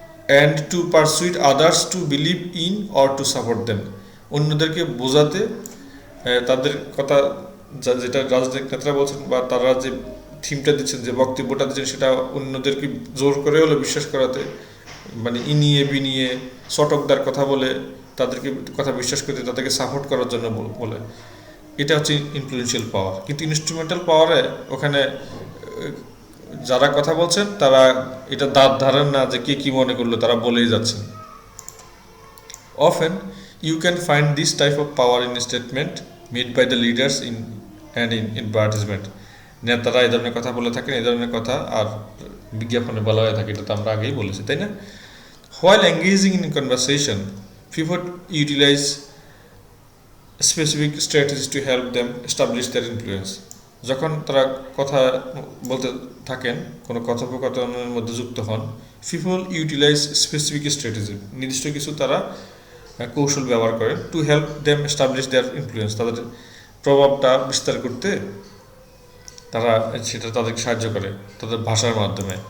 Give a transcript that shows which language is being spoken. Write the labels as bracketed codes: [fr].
[en] and to pursuit others to believe in or to support them, [bn] অন্যদেরকে বোঝাতে, তাদের কথা যেটা রাজনৈতিক নেতারা বলছেন বা তারা যে থিমটা দিচ্ছেন, যে বক্তব্যটা দিচ্ছেন, সেটা অন্যদেরকে জোর করে হলে বিশ্বাস করাতে, মানে ইনিয়ে বিনিয়ে চটকদার কথা বলে তাদেরকে কথা বিশ্বাস করতে, তাদেরকে সাপোর্ট করার জন্য বলে। এটা হচ্ছে ইনফ্লুয়েন্সিয়াল পাওয়ার। কিন্তু ইনস্ট্রুমেন্টাল পাওয়ারে ওখানে যারা কথা বলছেন তারা এটা দাঁত ধারেন না যে কে কী মনে করলো, তারা বলেই যাচ্ছেন। [en] Often you can find this type of power in a statement made by the leaders in advertisement. [bn] নেতারা এই ধরনের কথা বলে থাকেন, এই ধরনের কথা আর বিজ্ঞাপনে বলা হয়ে থাকে, এটা তো আমরা আগেই বলেছি, তাই না? [en] While engaging in conversation, people utilize specific strategies to help them establish their influence. [bn] যখন তারা কথা বলতে থাকেন, কোনো কথোপকথনের মধ্যে যুক্ত হন, [en] people utilize specific strategy, [bn] নির্দিষ্ট কিছু তারা কৌশল ব্যবহার করেন, [en] to help them establish their influence, [bn] তাদের প্রভাবটা বিস্তার করতে তারা সেটা তাদেরকে সাহায্য করে তাদের ভাষার মাধ্যমে।